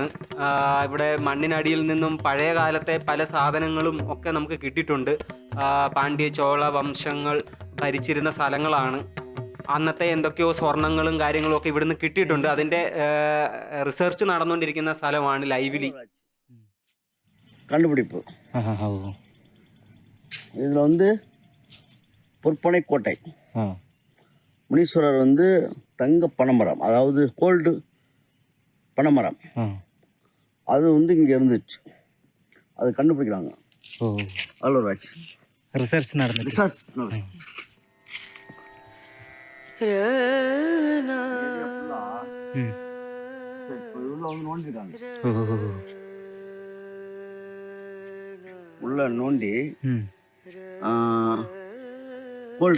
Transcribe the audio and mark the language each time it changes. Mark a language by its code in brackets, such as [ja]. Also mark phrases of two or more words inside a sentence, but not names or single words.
[ml] ഇവിടെ മണ്ണിനടിയിൽ നിന്നും പഴയ കാലത്തെ പല സാധനങ്ങളും ഒക്കെ നമുക്ക് കിട്ടിയിട്ടുണ്ട്. പാണ്ഡ്യ ചോള വംശങ്ങൾ ഭരിച്ചിരുന്ന സ്ഥലങ്ങളാണ്. അന്നത്തെ എന്തൊക്കെയോ സ്വർണങ്ങളും കാര്യങ്ങളും ഒക്കെ ഇവിടുന്ന് കിട്ടിയിട്ടുണ്ട്. അതിൻ്റെ റിസർച്ച് നടന്നുകൊണ്ടിരിക്കുന്ന സ്ഥലമാണ് ലൈവിലി. [ta] கண்டுபிடிப்பு. இதில் வந்து பொற்பனை கோட்டை, முனீஸ்வரர் வந்து தங்க பனைமரம், அதாவது கோல்டு பனைமரம், அது வந்து இங்கே இருந்துச்சு. அது கண்டுபிடிக்கிறாங்க. அதில் ஒரு ஆச்சு [ml] റിസർച്ച് നടന്നു. [ta] ரிசர்ச் உள்ள வந்து நோண்டிருக்காங்க. உள்ள நோண்டி கோல்டு